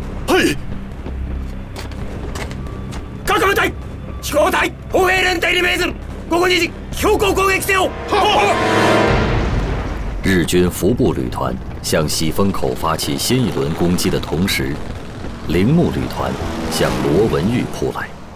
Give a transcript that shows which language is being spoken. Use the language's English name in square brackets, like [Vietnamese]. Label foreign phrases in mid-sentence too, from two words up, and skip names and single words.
[Japanese] はい。各部隊飛行隊歩兵連隊に命ずる。午後2時標高攻撃せよ。 [Chinese] 日军伏部旅团向喜峰口发起新一轮攻击的同时，铃木旅团向罗文峪扑来。